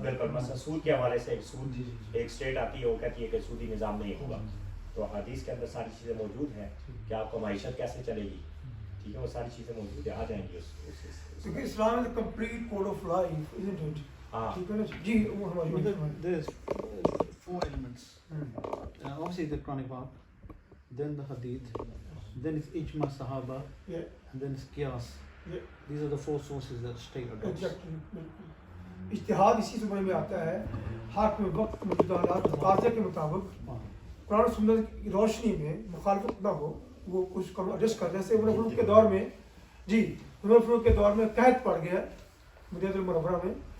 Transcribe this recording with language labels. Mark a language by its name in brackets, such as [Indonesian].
[Urdu] بالکل مثلا سود کے حوالے سے ایک اسٹیٹ آتی ہے وہ کہتی ہے کہ سودی نظام نہیں ہوگا، تو حدیث کے اندر ساری چیزیں موجود ہیں کہ آپ کو معیشت کیسے چلے گی. ٹھیک ہے، وہ ساری چیزیں موجود ہیں، آ جائیں گی. کیونکہ اسلام [English] Is complete code of life isn't it؟ [Urdu] ٹھیک ہے نا جی. [English] There's 4 elements. Obviously the Quranic part, then the Hadith, then it's Ijma Sahaba, and then it's Qiyas. These are the 4 sources that state adopts. [Urdu] اجتہاد اسی زمانے میں آتا ہے. حاکم وقت موجودہ حالات تقاضے کے مطابق قرآن سنت کی روشنی میں مخالفت نہ ہو، وہ کچھ ایڈجسٹ کر. جیسے عمر فاروق کے دور میں جی عمر فاروق کے دور میں قحط پڑ گیا مدینہ المنورہ میں.